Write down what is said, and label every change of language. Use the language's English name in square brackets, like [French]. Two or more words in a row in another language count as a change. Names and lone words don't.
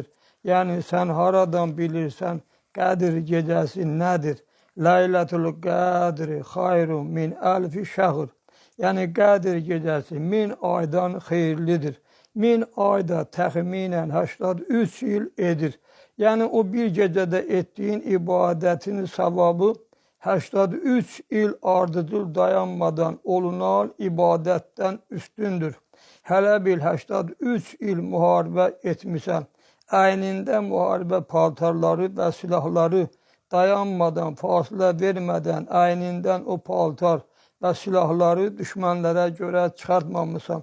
[Azerbaijani] Yəni sən haradan bilirsən Qədir gecəsi nədir? [Arabic] ليلة القدر خير من ألف شهر. [Azerbaijani] Yəni Qədir gecəsi 1000 aydan xeyirlidir. 1000 ayda təxminən 83 il edir. [Turkish] Yani o bir gecede ettiğin ibadetin sevabı 83 il ardıcıl dayanmadan olunan ibadetten üstündür. [Azerbaijani] Hele bil 83 il muharebe etmişsen, əynində müharibə paltarları və silahları dayanmadan, fasilə vermədən əynindən o paltar və silahları düşmənlərə görə çıxartmamışsan.